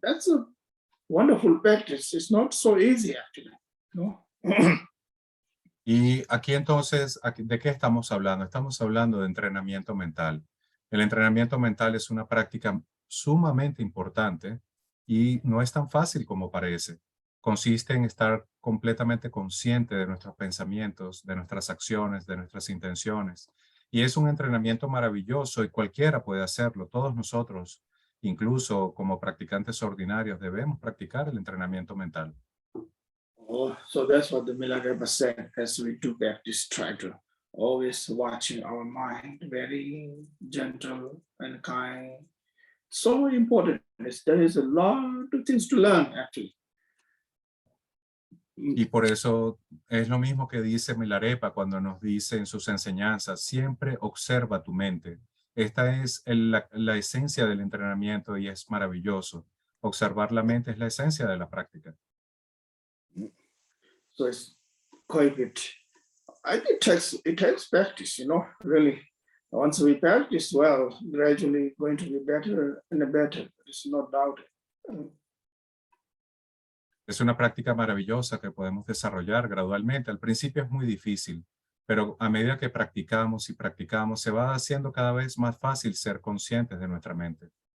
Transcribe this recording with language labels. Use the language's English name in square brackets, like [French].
[English] That's a wonderful practice. It's not so easy actually, [Spanish] Y aquí entonces, ¿de qué estamos hablando? Estamos hablando de entrenamiento mental. El entrenamiento mental es una práctica sumamente importante y no es tan fácil como parece. Consiste en estar completamente consciente de nuestros pensamientos, de nuestras acciones, de nuestras intenciones. Y es un entrenamiento maravilloso y cualquiera puede hacerlo. Todos nosotros, incluso como practicantes ordinarios, debemos practicar el entrenamiento mental. [English] Oh, so that's what the Milarepa said as we do practice, try to always watching our mind, very gentle and kind. So important. There is a lot of things to learn actually. [Spanish] Y por eso es lo mismo que dice Milarepa cuando nos dice en sus enseñanzas, siempre observa tu mente. Esta es la esencia del entrenamiento y es maravilloso. Observar la mente es la esencia de la práctica. [English] So it's quite good. I think it takes practice, really. Once we practice well, gradually going to be better and better. There's no doubt. [Spanish] Es una práctica maravillosa que podemos desarrollar gradualmente. Al principio es muy difícil, pero a medida que practicamos y practicamos, se va haciendo cada vez más fácil ser conscientes de nuestra mente.